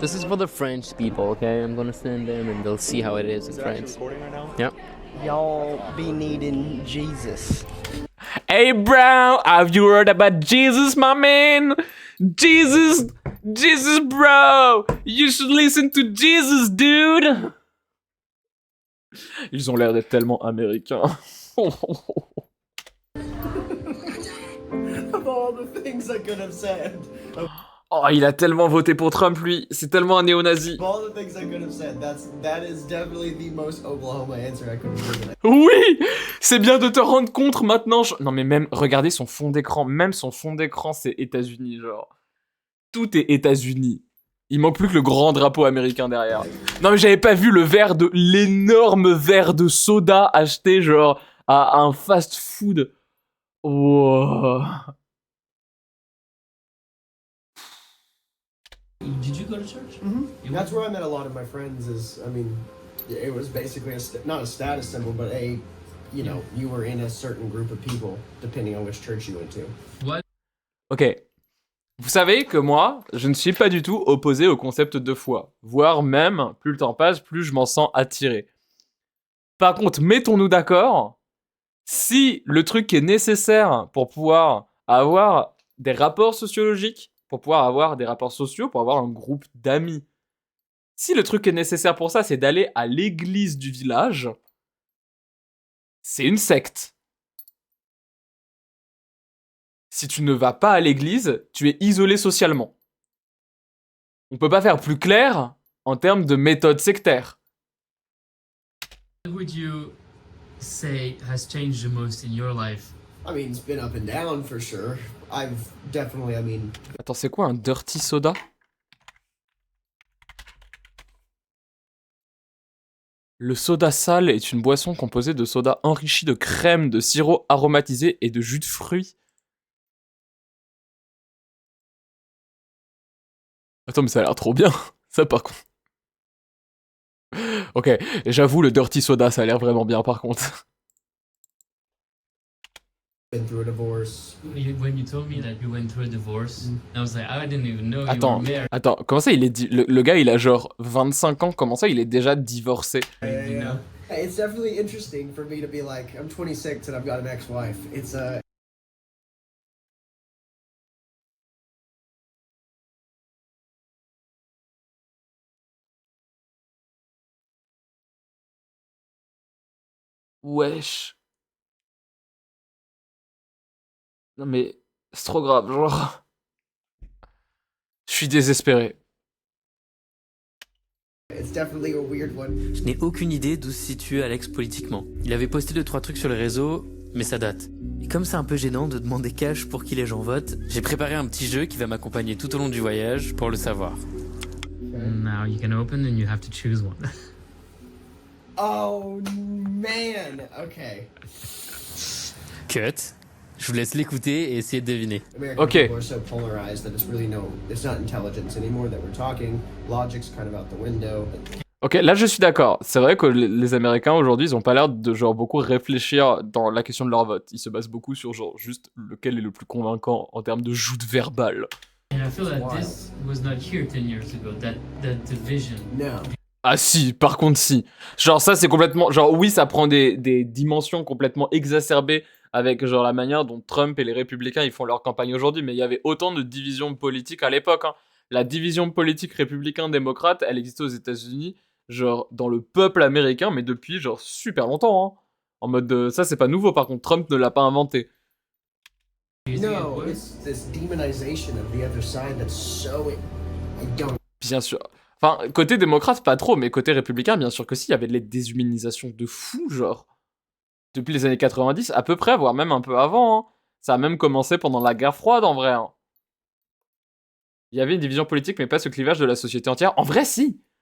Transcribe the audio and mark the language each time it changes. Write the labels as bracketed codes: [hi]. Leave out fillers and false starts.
[en] This is for the French people, okay? I'm gonna send them and they'll see how it is in France. Recording right now? Yep. Y'all be needing Jesus. Hey, bro! Have you heard about Jesus, my man? Jesus! Jesus, bro! You should listen to Jesus, dude! [fr] Ils ont l'air d'être tellement américains. [en] Of all the things I could have said. [fr] Oh, il a tellement voté pour Trump, lui. C'est tellement un néo-nazi. [en] Of all the things I could have said, that is definitely the most Oklahoma answer I could have given. [fr] Oui! C'est bien de te rendre compte maintenant. Non, mais même, regardez son fond d'écran. Même son fond d'écran, c'est États-Unis, genre. Tout est États-Unis. Il manque plus que le grand drapeau américain derrière. Non, mais j'avais pas vu l'énorme verre de soda acheté, genre, à un fast-food. [en] Wow. Did you go to church? Mm-hmm. That's where I met a lot of my friends. It was basically not a status symbol, but you were in a certain group of people, depending on which church you went to. What? Ok. [fr] Vous savez que moi, je ne suis pas du tout opposé au concept de foi. Voire même, plus le temps passe, plus je m'en sens attiré. Par contre, mettons-nous d'accord, si le truc qui est nécessaire pour pouvoir avoir des rapports sociologiques, pour pouvoir avoir des rapports sociaux, pour avoir un groupe d'amis, si le truc qui est nécessaire pour ça, c'est d'aller à l'église du village, c'est une secte. Si tu ne vas pas à l'église, tu es isolé socialement. On peut pas faire plus clair en termes de méthode sectaire. [en] What would you say has changed the most in your life? I mean, it's been up and down for sure. I've definitely, [fr] Attends, c'est quoi un dirty soda? Le soda sale est une boisson composée de soda enrichi de crème, de sirop aromatisé et de jus de fruits. Attends, mais ça a l'air trop bien, ça par contre. Ok, j'avoue, le dirty soda, ça a l'air vraiment bien par contre. [en] been through a divorce. When you told me that you went through a divorce, I was like, I didn't even know you were married. [fr] Attends, comment ça il est le gars il a genre 25 ans, comment ça il est déjà divorcé? [en] Yeah. Hey, it's definitely interesting for me to be like, I'm 26 and I've got an ex-wife. It's [fr] Wesh. Non mais, c'est trop grave, genre... Je suis désespéré. [en] It's definitely a weird one. [fr] Je n'ai aucune idée d'où se situe Alex politiquement. Il avait posté 2-3 trucs sur les réseaux, mais ça date. Et comme c'est un peu gênant de demander cash pour qui les gens votent, j'ai préparé un petit jeu qui va m'accompagner tout au long du voyage pour le savoir. [en] Now you can open and you have to choose one. Oh man, okay. Cut. [fr] Je vous laisse l'écouter et essayer de deviner. [en] American people are so polarized that it's not intelligence anymore that we're talking. Logic's kind of out the window. [fr] Ok, là je suis d'accord. C'est vrai que les Américains aujourd'hui, ils ont pas l'air de genre beaucoup réfléchir dans la question de leur vote. Ils se basent beaucoup sur genre juste lequel est le plus convaincant en termes de joute verbale. [en] And I feel that this was not here 10 years ago, that division. No. [fr] Ah si, par contre si. Genre ça c'est complètement... Genre oui, ça prend des dimensions complètement exacerbées avec genre la manière dont Trump et les républicains ils font leur campagne aujourd'hui, mais il y avait autant de divisions politiques à l'époque. Hein. La division politique républicain-démocrate, elle existait aux États-Unis, genre dans le peuple américain, mais depuis genre super longtemps. Hein. En mode ça c'est pas nouveau, par contre Trump ne l'a pas inventé. [en] No, it's this demonization of the other side that's so... I don't... [fr] Bien sûr. Enfin, côté démocrate, pas trop, mais côté républicain, bien sûr que si, il y avait de la déshumanisation de fou, genre. Depuis les années 90, à peu près, voire même un peu avant. Hein. Ça a même commencé pendant la guerre froide, en vrai. Hein. Il y avait une division politique, mais pas ce clivage de la société entière. En vrai, si.